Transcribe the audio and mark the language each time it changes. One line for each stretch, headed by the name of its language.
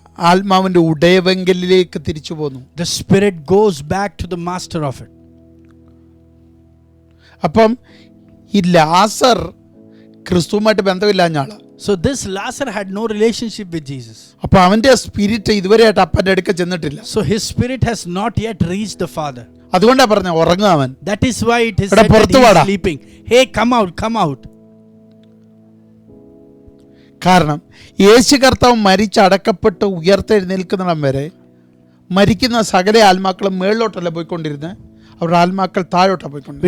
Malayalam: ആത്മാവിന്റെ ഉടയവെങ്കലിലേക്ക് തിരിച്ചു പോന്നു.
English: The spirit goes back to the master of it.
Malayalam: അപ്പം ഈ ലാസർ ക്രിസ്തുവുമായിട്ട് ബന്ധമില്ലാഞ്ഞാള്.
English: So this Lazarus had no relationship with Jesus.
Malayalam: അപ്പൊ അവന്റെ സ്പിരിറ്റ് ഇതുവരെയായിട്ട് അപ്പന്റെ അടുക്ക ചെന്നിട്ടില്ല.
English: So his spirit has not yet reached the Father.
Malayalam: അതുകൊണ്ടാ പറഞ്ഞ ഉറങ്ങുക അവൻ.
English: That is why it is said that he is sleeping. Hey, come out, come out.
Malayalam: കാരണം യേശു കർത്താവ് മരിച്ചടക്കപ്പെട്ട് ഉയർത്തെഴുന്നേൽക്കുന്നിടം വരെ മരിക്കുന്ന സകല ആത്മാക്കളും മേളിലോട്ടല്ല പോയിക്കൊണ്ടിരുന്നത്, അവരുടെ ആത്മാക്കൾ താഴോട്ടാ പോയിക്കൊണ്ടിരുന്നത്.